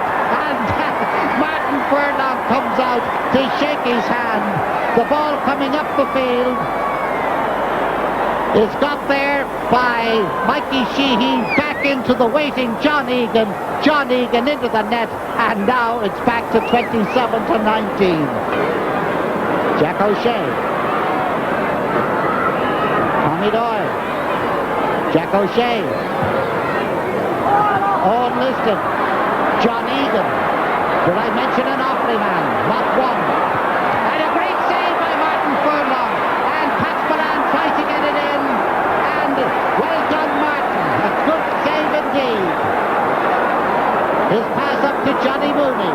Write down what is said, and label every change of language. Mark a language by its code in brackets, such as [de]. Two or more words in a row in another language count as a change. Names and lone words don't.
[en] And Martin Furlong comes out to shake his hand. The ball coming up the field is got there by Mikey Sheehy, back into the waiting John Egan. John Egan into the net, and now it's back to 27-19. Jack O'Shea. Tommy Doyle. Jack O'Shea. Owen Liston. John Egan. Did I mention an Offaly man? Not one. And a great save by Martin Furlong. And Pat Spillane tries to get it in. And well done, Martin. A good save indeed. His pass up to Johnny Mooney.